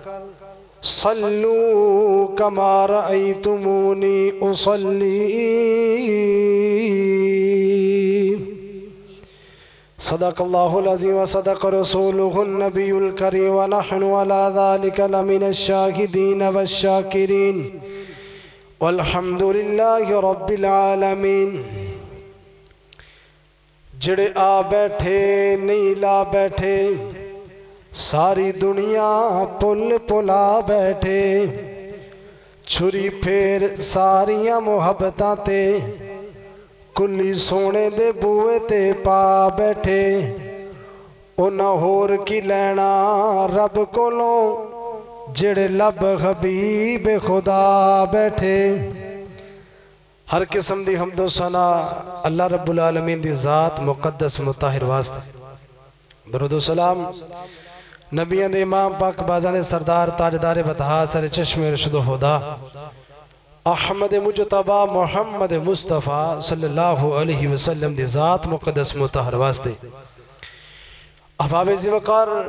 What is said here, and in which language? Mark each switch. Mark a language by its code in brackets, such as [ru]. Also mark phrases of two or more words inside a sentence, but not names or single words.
[ar] صلوا كما رأيتموني أصلي صدق اللہ العظیم وصدق رسولہ النبی الکریم ونحن على ذلك لمن الشاہدین والشاکرین والحمد للہ رب العالمین [pa] جڑے آ بیٹھے نہیں لا بیٹھے ساری دنیا پل پلا بیٹھے چھری پھیر ساریاں محبتاں تے کلی سونے دے بوئے تے پا بیٹھے انہا ہور کی لینا رب کولوں جڑے لب حبیب خدا بیٹھے ہر قسم دی حمد و ثنا [ar] اللہ رب العالمین [pa] دی ذات مقدس مطہر واسطے درود و سلام نبیان دے امام پاک بازان دے سردار تاجدار بطہا سر چشم رشد و خدا احمد مجتبہ محمد مصطفیٰ [ar] صلی اللہ علیہ وسلم [pa] دی ذات مقدس مطہر واسطے احباب زیوکار